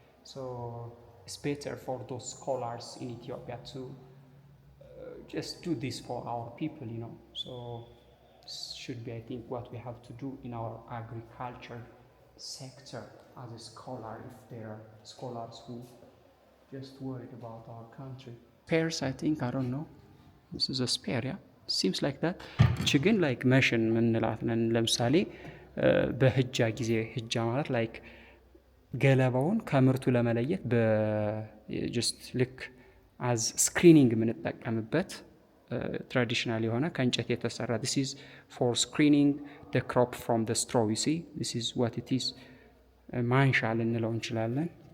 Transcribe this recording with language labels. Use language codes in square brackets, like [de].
[en] So it's better for those scholars in Ethiopia to just do this for our people. So this should be, I think, what we have to do in our agriculture sector as a scholar, if there are scholars who just worried about our country. Spares, I think, I don't know. This is a spare, yeah? Seems like that. [am] እቺ ግን ላይክ መሽን ምንላት ነን። ለምሳሌ በህጃ ጊዜ ህጃ ማለት ላይክ ገለባውን ከምርቱ ለመለየት በጀስት ልክ አዝ ስክሪኒንግ የምንጠቀምበት ትራዲሽናል የሆነ ከእንጨት የተሰራ [en] this is for screening the crop from the straw. you see, this is what it is. [am] ማንሻ ልንለው እንችላለን.